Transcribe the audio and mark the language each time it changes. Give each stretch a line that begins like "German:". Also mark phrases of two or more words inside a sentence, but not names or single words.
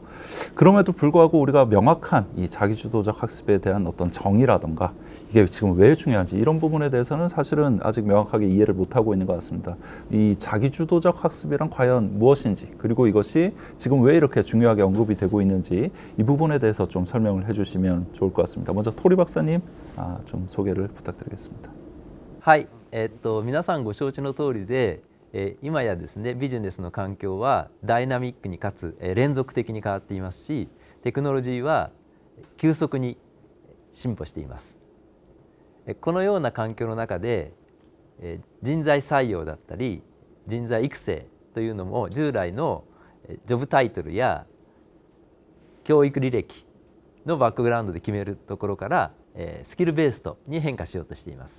Korean: 그럼에도 불구하고 우리가 명확한 이 자기주도적 학습에 대한 어떤 정의라던가 이게 지금 왜 중요한지 이런 부분에 대해서는 사실은 아직 명확하게 이해를 못하고 있는 것 같습니다. 이 자기주도적 학습이란 과연 무엇인지 그리고 이것이 지금 왜 이렇게 중요하게 언급이 되고 있는지 이 부분에 대해서 좀 설명을 해주시면 좋을 것 같습니다. 먼저 토리 박사님 좀 소개를 부탁드리겠습니다.
Japanese: はい、皆さんご承知の通りで、今やですねビジネスの環境はダイナミックにかつ、連続的に変わっていますし、テクノロジーは急速に進歩しています。このような環境の中で、人材採用だったり人材育成というのも従来のジョブタイトルや教育履歴のバックグラウンドで決めるところから、スキルベーストに変化しようとしています。